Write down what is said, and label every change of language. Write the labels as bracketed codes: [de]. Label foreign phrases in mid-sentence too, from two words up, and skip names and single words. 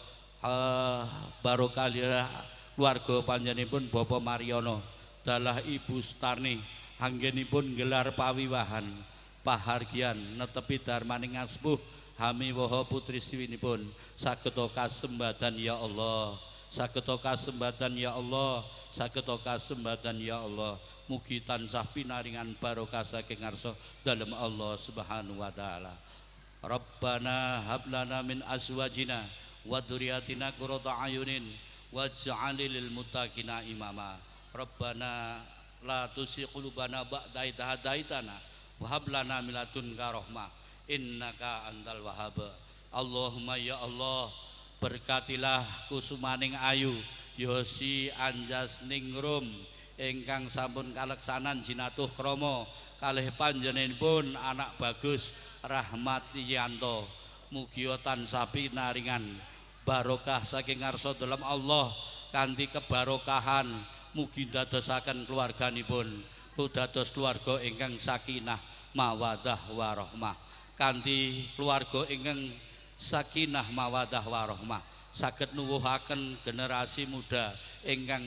[jv] barokah keluarga panjenenganipun Bapak Mariono dalah Ibu Sutarni anggenipun gelar pawiwahan pahargyan netepi darmaning aspuh hami waha putri siwinipun sageta kasembadan [ar] يا الله [jv] sageta kasembadan [ar] يا الله [jv] sageta kasembadan [ar] يا الله [jv] mugi tansah pinaringan barokah saking ngarsa dalem [ar] الله سبحانه وتعالى ربنا هب لنا من أزواجنا وذرياتنا قرة أعين واجعلنا لل المتقين إماما ربنا لا تزغ قلوبنا بعد إذ هديتنا وهب لنا من لدنك رحمة إنك أنت الوهاب اللهم يا الله [jv] berkatilah kusumaning ayu Yosi Anjas Ningrum ingkang sampun kaleksanan jinatuh krama kalih panjenenganipun anak bagus Rahmat Yanto mugi tansah pinaringan barokah saking ngarsa dalam Allah kanthi kebarokahan mugi dadosaken keluarganipun dados keluarga ingkang [ar] سكينة مودة ورحمة [jv] kanthi keluarga ingkang [ar] سكينة مودة ورحمة [jv] saged nuwuhaken generasi muda ingkang